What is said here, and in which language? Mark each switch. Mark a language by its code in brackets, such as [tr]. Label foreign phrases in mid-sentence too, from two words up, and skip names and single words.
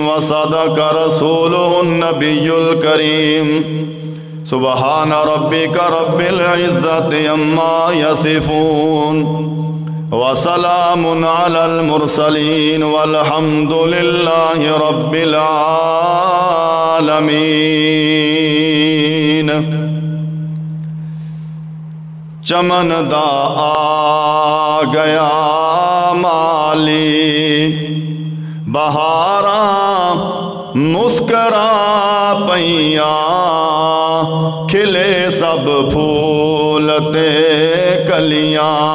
[ar] وصدق رسولہ النبی الکریم سبحان ربک رب العزت عما یصفون وسلام علی المرسلین والحمد للہ رب العالمین [pa] چمن دا آ گیا مالی بہاراں مسکرا پیاں کھلے سب پھولتے کلیاں